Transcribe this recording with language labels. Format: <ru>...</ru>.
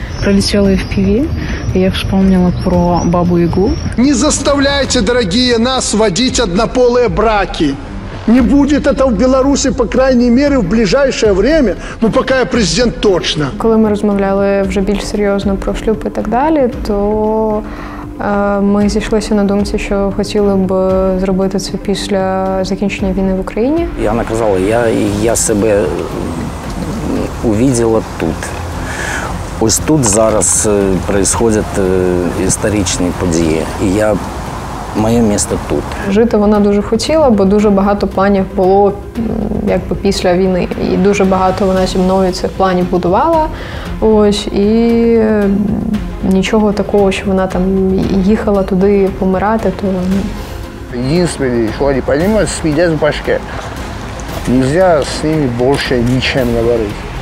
<uk>Пролетіла FPV, і</uk> <ru>я вспомнила</ru> <uk>про Бабу-Ягу.</uk> <ru>Не заставляйте, дорогие, нас водить однополые браки. Не будет это в Беларуси, по крайней мере, в ближайшее время, ну, пока я президент точно.</ru> <uk>Коли ми розмовляли вже більш серйозно про шлюб і так далі, то ми зійшлися на думці, що хотіли б зробити це після закінчення війни в Україні. І вона казала,</uk> <ru>я себе увидела тут.</ru> <uk>Ось тут зараз происходять історичні події. І моє місце тут. Жити вона дуже хотіла, бо дуже багато планів було якби після війни. І дуже багато вона зі мною цих планів будувала. Ось, і нічого такого, що вона там їхала туди помирати, то...</uk> <ru>Единственное, что они понимают, свидеть в башке. Нельзя с ними больше ничем говорить.</ru>